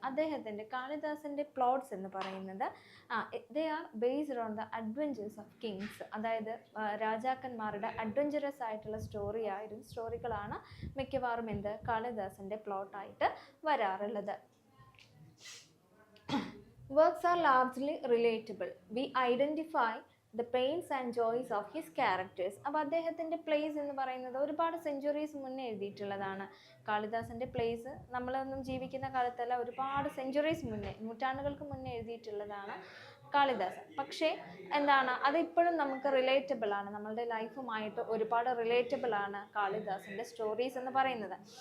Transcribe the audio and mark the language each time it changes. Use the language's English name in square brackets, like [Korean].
[Malayalam] അദ്ദേഹത്തിൻ്റെ കാളിദാസൻ്റെ പ്ലോട്ട്സ് എന്ന് പറയുന്നത് [English] They are based on the adventures of kings. [Malayalam] അതായത് രാജാക്കന്മാരുടെ അഡ്വഞ്ചറസ് ആയിട്ടുള്ള സ്റ്റോറികളാണ് മിക്കവാറും കാളിദാസൻ്റെ പ്ലോട്ടായിട്ട് വരാറുള്ളത്. [English] Works are largely relatable. We identify the pains and joys of his characters. [Malayalam] അപ്പോൾ അദ്ദേഹത്തിൻ്റെ പ്ലേസ് എന്ന് പറയുന്നത് ഒരുപാട് സെഞ്ച്വറീസ് മുന്നേ എഴുതിയിട്ടുള്ളതാണ്. കാളിദാസൻ്റെ പ്ലേസ് നമ്മളൊന്നും ജീവിക്കുന്ന കാലത്തല്ല, ഒരുപാട് സെഞ്ച്വറീസ് മുന്നേ, നൂറ്റാണ്ടുകൾക്ക് മുന്നേ എഴുതിയിട്ടുള്ളതാണ് കാളിദാസൻ. പക്ഷേ അതിപ്പോഴും നമുക്ക് റിലേറ്റബിൾ ആണ്, നമ്മളുടെ ലൈഫുമായിട്ട് ഒരുപാട് റിലേറ്റബിൾ ആണ് കാളിദാസൻ്റെ സ്റ്റോറീസ് എന്ന് പറയുന്നത്.